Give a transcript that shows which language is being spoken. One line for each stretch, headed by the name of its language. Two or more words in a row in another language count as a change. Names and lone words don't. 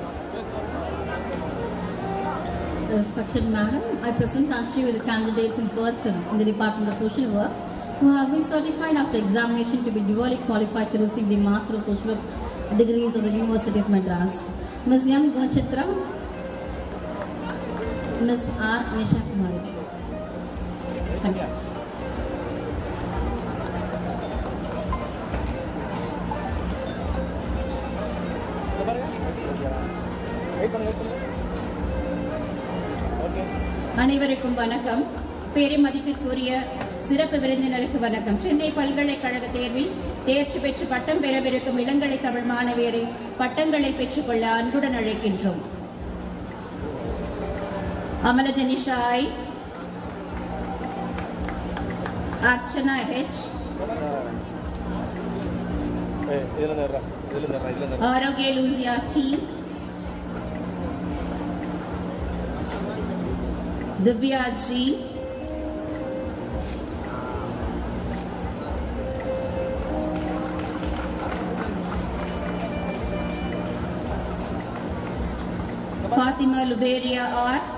English: Respected Madam, I present unto you the candidates in person in the Department of Social Work who have been certified after examination to be duly qualified to receive the Master of Social Work degrees of the University of Madras. Ms. M. Gunachitra, Ms. R. Nisha Kumari. Thank you.
Tamil: அனைவருக்கும் வணக்கம். பெருமதிப்பிற்குரிய சிறப்பு விருந்தினருக்கு வணக்கம். சென்னை பல்கலைக்கழக தேர்வில் தேர்ச்சி பெற்று பட்டம் பெறவிருக்கும் இளங்கலை தமிழ் மாணவியரை பட்டங்களை பெற்றுக்கொள்ள அன்புடன் அழைக்கின்றோம். அமலஜனி ஷாய், அர்ச்சனா ஹெச், ஆரோக்கிய லூசியா டி, दिव्या जी, फातिमा लुबेरिया और